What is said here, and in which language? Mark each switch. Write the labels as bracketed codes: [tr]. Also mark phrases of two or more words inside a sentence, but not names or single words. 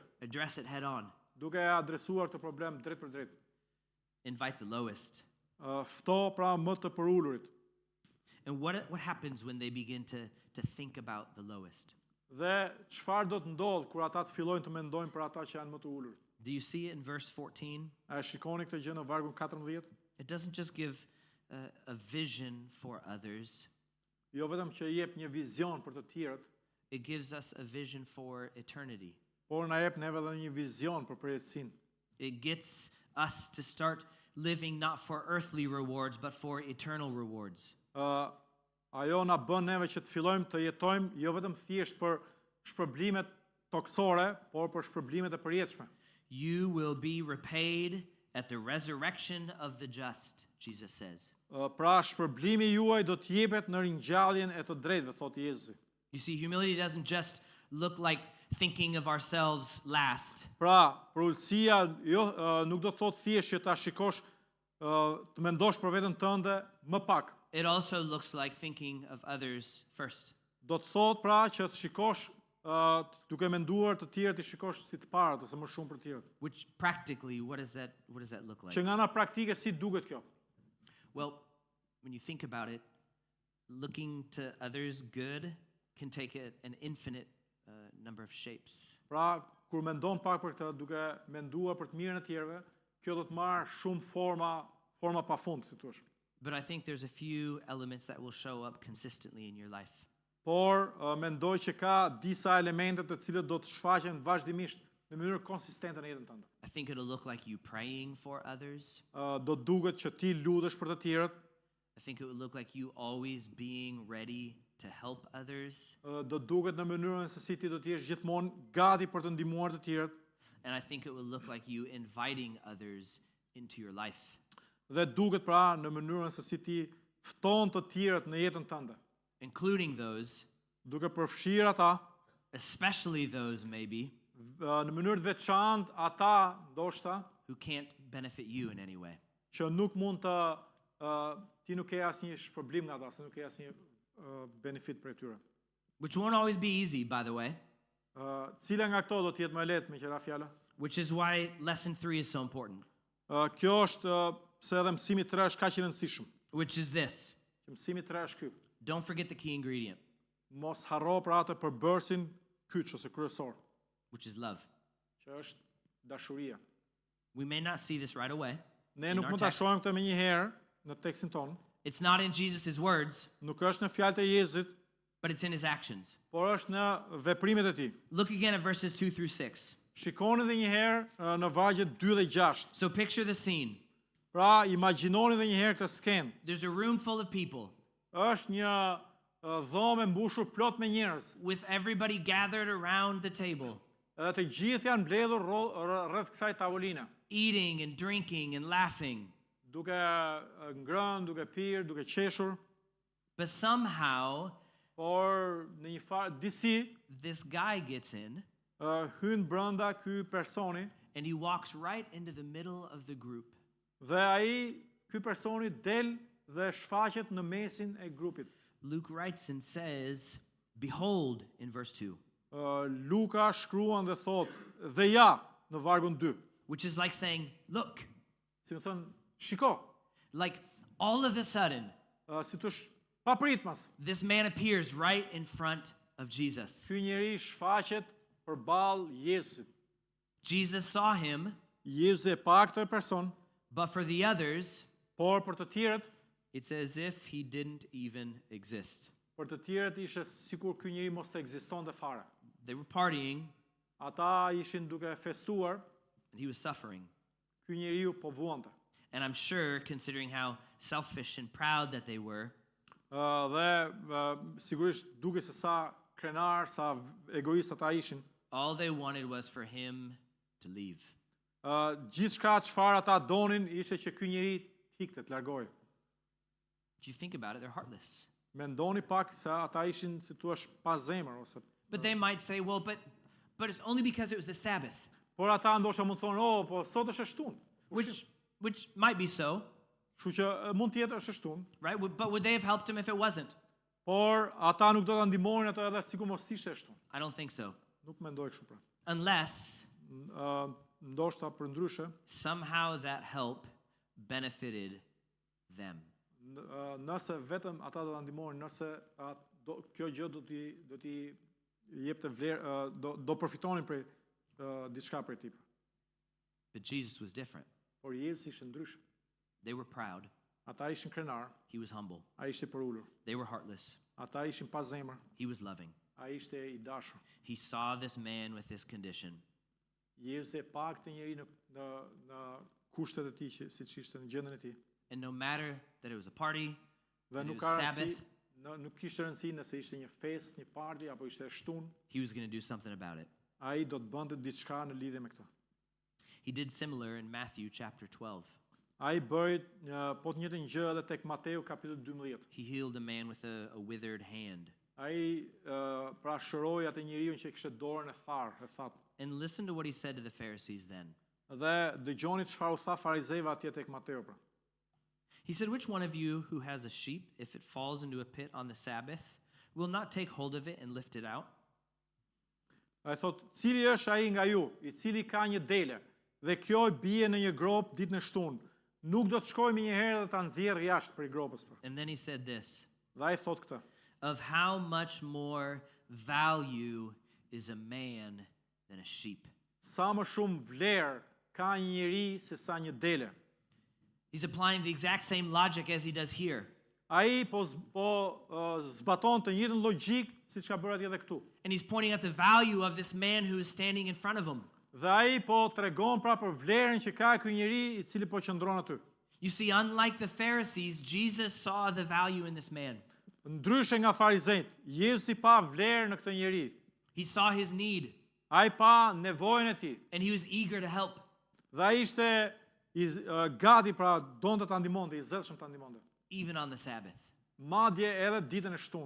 [en] Address it head on. [sq] duke adresuar të problem drejt për drejt. [en] Invite the lowest. [sq] Fto pra më të përulurit. [en] And what happens when they begin to think about the lowest? [sq] Dhe çfarë do të ndodh kur ata të fillojnë të mendojnë për ata që janë më të ulur? [en] Do you see it in verse 14? [sq] A e shikoni këtë gjë në vargun 14? [en] It doesn't just give a vision for others. [sq] Jo vetëm që jep një vizion për të tjerët, [en] It gives us a vision for eternity. [sq] por na jep neve edhe një vizion për përjetësinë. [en] It gets us to start living not for earthly rewards, but for eternal rewards. [sq] Ajo na bën neve që të fillojmë të jetojmë jo vetëm thjesht për shpërblimet toksore, por për shpërblimet e përjetshme. [en] You will be repaid at the resurrection of the just, Jesus says. [sq] pra shpërblimi juaj do të jepet në ringjalljen e të drejtëve, thot Jezusi. [en] You see, humility doesn't just look like thinking of ourselves last. [sq] Pra, përulësia nuk do të thotë thjesht që ta shikosh, të mendosh për veten tënde më pak. [en] It also looks like thinking of others first. [sq] Do të thotë pra që të shikosh duke menduar të tjerët të shikosh si të parët ose më shumë për të tjerët. [en] Which practically, what does that look like? [sq] Që nga ana praktike si duket kjo? [en] Well, when you think about it, looking to others good can take an infinite number of shapes. [sq] Pra, kur mendon pak për këtë, duke menduar për të mirën e tjerëve, kjo do të marrë shumë forma pafund, si thua. [en] But I think there's a few elements that will show up consistently in your life. [sq] Por mendoj që ka disa elemente të cilët do të shfaqen vazhdimisht në mënyrë konsistente në jetën tënde. [en] I think it'll look like you praying for others. [sq] Do duket që ti lutesh për të tjerët. [en] I think it would look like you always being ready to help others. [sq] Do duket në mënyrën se si ti do të jesh gjithmonë gati për të ndihmuar të tjerët. [en] And I think it would look like you inviting others into your life. [sq] Dhe duket pra në mënyrën se si ti fton të tjerët në jetën tënde, [en] including those, [sq] duke përfshirë ata, [en] especially those maybe, [sq] në mënyrë të veçantë ata ndoshta [en] who can't benefit you in any way. [sq] që nuk mund të ti nuk ke asnjë shpërblim nga ata, se nuk ke asnjë benefit për tyre. [en] Which won't always be easy, by the way. [sq] Cila nga këto do të jetë më lehtë me qira fjala? [en] Which is why lesson 3 is so important. [sq] Kjo është pse edhe mësimi 3 është kaq i rëndësishëm. [en] Which is this. [sq] Që mësimi 3 është ky. [en] Don't forget the key ingredient, [sq] Mos harro pra atë përbërësin kyç ose kryesor, [en] which is love. [sq] që është dashuria. [en] We may not see this right away. [sq] Ne [en] in [sq] nuk [en] our [sq] mund ta [en] text. [sq] shohim këtë më një herë në tekstin ton. [en] It's not in Jesus' words, [sq] Nuk është në fjalët e Jezusit, [en] but it's in his actions. [sq] por është në veprimet e tij. [en] Look again at verses 2 through 6. [sq] Shikoni edhe një herë në vargjet 2 dhe 6. [en] So picture the scene. [sq] Pra, imagjinoni edhe një herë këtë skenë. [en] There's a room full of people [sq] Është një dhomë e mbushur plot me njerëz. [en] with everybody gathered around the table, [sq] Edhe të gjithë janë mbledhur rreth kësaj tavoline, [en] eating and drinking and laughing. [sq] duke ngrënë, duke pirë, duke qeshur, [en] But somehow, [sq] por në një farë disi [en] this guy gets in [sq] hyn brenda ky personi [en] and he walks right into the middle of the group. [sq] dhe ky personi del dhe shfaqet në mesin e grupit. [en] Luke writes and says, "Behold," in verse 2, [sq] Luka shkruan dhe thot, dhe ja, në vargun 2. [en] which is like saying, "Look," [sq] Si më thënë, shiko, [en] like all of a sudden, [sq] si të papritmas, [en] this man appears right in front of Jesus. [sq] ky njeri shfaqet përballë Jezusit. [en] Jesus saw him, [sq] Jezusi e pa këtë person, [en] but for the others, [sq] por për të tjerët, [en] it's as if he didn't even exist. [sq] për të tjerët ishte sikur ky njeri mos të ekzistonte fare. [en] They were partying [sq] Ata ishin duke festuar, [en] and he was suffering. [sq] ky njeriu po vuante. [en] And I'm sure, considering how selfish and proud that they were, [sq] Dhe sigurisht duke se sa krenar, sa egoist ata ishin, [en] all they wanted was for him to leave. [sq] gjithçka çfarë ata donin ishte që ky njeri të ikte, të largohej. [en] If you think about it, they're heartless. [sq] Mendoni pak se ata ishin, si thua, pa zemër ose. [en] But they might say, well, but it's only because it was the Sabbath, [sq] Por ata ndoshta mund thonë, "Oh, po sot është e shtunë." [en] which might be so, [sq] Kështu që mund të jetë është e shtunë, [en] right? But would they have helped him if it wasn't? [sq] por ata nuk do ta ndihmonin ato edhe sikur mos ishte e shtunë. [en] I don't think so. [sq] Nuk mendoj kështu pra. [en] Unless [sq] Ndoshta për ndryshe, [en] somehow that help benefited them. [sq] nëse vetëm ata do ta ndihmonin, nëse kjo gjë do t'i jepte vlerë, do përfitonin prej diçka prej tij. [en] But Jesus was different. [sq] Por Jezusi ishte ndryshe. [en] They were proud. [sq] Ata ishin krenar, [en] He was humble. [sq] ai ishte për ulur. [en] They were heartless. [sq] Ata ishin pa zemër, [en] He was loving. [sq] ai ishte i dashur. [en] He saw this man with this condition. [sq] Jezusi e pa këtë njeri në kushtet e tij, siç ishte në gjendjen e tij. [en] And no matter that it was a party, [sq] Dhe [en] that it [sq] nuk [en] was [sq] ka [en] Sabbath, [sq] rëndësi, nuk kishte rëndësi nëse ishte një festë, një party apo ishte e shtunë, [en] he was going to do something about it. [sq] ai do të bënte diçka në lidhje me këtë. [en] He did similar in Matthew chapter 12. [sq] Ai bëri po të njëjtën gjë edhe tek Mateu kapitulli 12. [en] He healed a man with a withered hand. [sq] Ai pra shëroi atë njeriu që kishte dorën e tharë, e thatë. [en] And listen to what he said to the Pharisees then. [sq] Dhe dëgjoni çfarë u tha farizejve atje tek Mateu pra. [en] He said, "Which one of you who has a sheep, if it falls into a pit on the Sabbath, will not take hold of it and lift it out?" [sq] Ai thot, cili është ai nga ju, i cili ka një dele, dhe kjo i bie në një grop ditën e shtunë, nuk do të shkojë më një herë dhe ta nxjerrë jashtë prej gropës pra. [en] And then he said this, [sq] Dhe ai thot këtë. [en] "Of how much more value is a man than a sheep?" [sq] Sa më shumë vlerë ka një njeri se sa një dele. [en] He's applying the exact same logic as he does here. [sq] Ai zbaton të njëjtën logjik siç ka bërë atje edhe këtu. [en] And he's pointing out the value of this man who is standing in front of him. [sq] Dhe ai po tregon pra për vlerën që ka ky njeri i cili po qëndron aty. [en] You see, unlike the Pharisees, Jesus saw the value in this man. [sq] Ndryshe nga farizejt, Jezusi pa vlerë në këtë njeri. [en] He saw his need, [sq] Ai pa nevojën e tij. [en] and he was eager to help. [sq] Dhe ai ishte gati pra donte ta ndihmonte, i zëdhshëm ta ndihmonte. [en] Even on the Sabbath. [sq] Madje edhe ditën e shtunë.